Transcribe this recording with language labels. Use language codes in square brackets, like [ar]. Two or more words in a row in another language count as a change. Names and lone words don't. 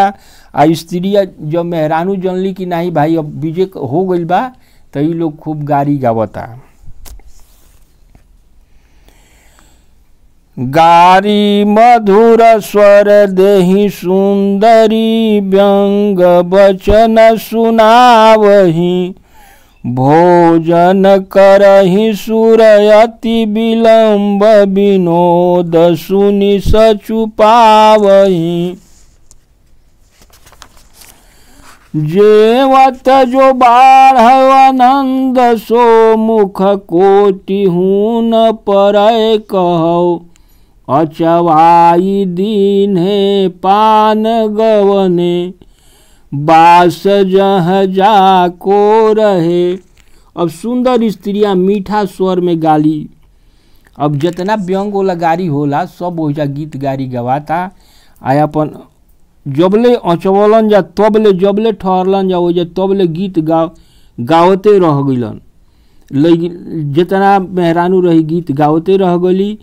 [bho] आ स्त्री जब मेहरानू जनली कि नहीं भाई अब विजय हो गइल बा, तो ये लोग खूब गारी गावता। [awa] गारी मधुर स्वर देहि सुंदरी, व्यंग बचन सुनावही। भोजन करहि सुर अति विलंब, विनोद सुनि सचुपावही। जेवत जो बाढ़ आनंद, सो मुख कोटि हून परय कहो। अचवाई दीन्हे पान गवने, बास जह जाको रहे। [bho] अब सुंदर स्त्रियां मीठा स्वर में गाली। अब जितना व्यंग वाला गारी होला सब ओहिजा गीत गारी गवाता। आया अपन जबले अचवलन जा तबले, जबले ठहरलन जा ओहिजा तबले गीत गावते रह गइलन। जितना मेहरानू रही गीत गावते रह गली।